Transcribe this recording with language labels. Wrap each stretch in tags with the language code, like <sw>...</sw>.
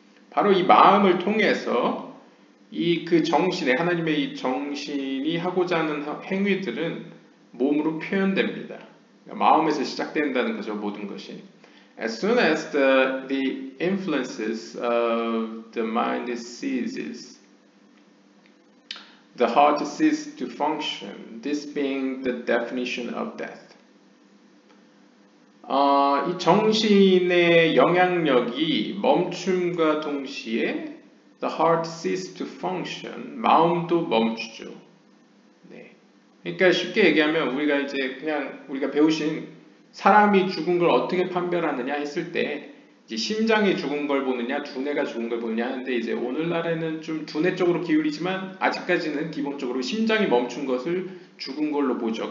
<ko>바로 이 마음을 통해서 그 정신의 하나님의 이 정신이 하고자 하는 행위들은 몸으로 표현됩니다. 그러니까 마음에서 시작된다는 거죠. 모든 것이.</ko> <en>As soon as the influences of the mind ceases, the heart ceases to function, this being the definition of death.</en> <ko>이 정신의 영향력이 멈춤과 동시에</ko> <en>the heart ceases to function,</en> <ko>마음도 멈추죠. 네. 그러니까 쉽게 얘기하면 우리가 이제 그냥 우리가 배우신 사람이 죽은 걸 어떻게 판별하느냐 했을 때 이제 심장이 죽은 걸 보느냐, 두뇌가 죽은 걸 보느냐 하는데 이제 오늘날에는 좀 두뇌 쪽으로 기울이지만 아직까지는 기본적으로 심장이 멈춘 것을 죽은 걸로 보죠.</ko>